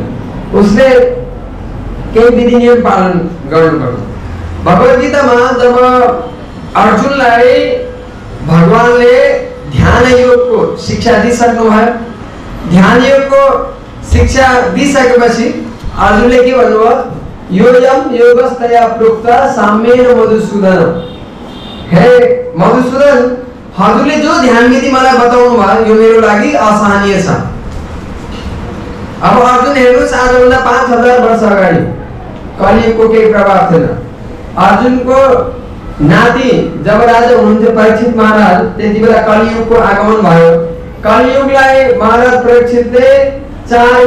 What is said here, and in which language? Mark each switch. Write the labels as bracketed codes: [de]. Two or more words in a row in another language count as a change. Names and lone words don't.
[ne] उसले केही विधि नियम पालन गर्नुपर्छ भगवत गीतामा जब अर्जुनलाई भगवानले ध्यान योगको शिक्षा दिइसक्नु भयो ध्यान योगको शिक्षा दिइसकेपछि अर्जुनले के भन्नुभयो [sa] योयम योगस्तया प्रोक्त साम्येन मधुसूदन [ne] हे मधुसूदन हजुरले जो ध्यान विधि मलाई बताउनु भयो यो मेरो लागि असहनीय छ अब अर्जुन हेर्नुस् आजभन्दा 5000 वर्ष अगाडि कलियुगको केही प्रभाव थिएन अर्जुनको नाति जब राजा हुनुहुन्थ्यो परीक्षित महाराज त्यति बेला कलियुगको आगमन भयो कलियुगलाई महाराज परीक्षितले 4